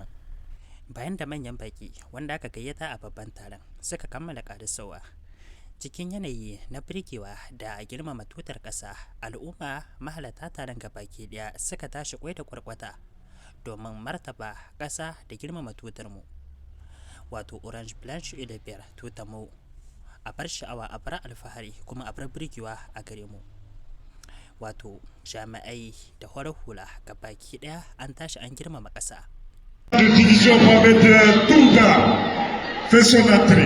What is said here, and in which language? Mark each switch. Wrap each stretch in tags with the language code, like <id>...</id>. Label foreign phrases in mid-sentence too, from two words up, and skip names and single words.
<ha>Bayan da manyan baki wanda aka gayyata a babban taron suka kammala ƙarasowa cikin yanayi na birgewa da girmama tutar ƙasa, al'umma mahalarta taron gabaki ɗaya suka tashi kwai da kwarkwata domin martaba ƙasa da girmama tutar mu, wato</ha> <fr>orange blanche et le vert,</fr> <ha>tutar mu a bar sha'awa, a bar alfahari, kuma a bar birgewa a gare mu. Wato jami'ai da horar hula gabaki ɗaya an tashi an girmama ƙasa.</ha> <fr>De division Mohamed Touga fait son entrée.</fr>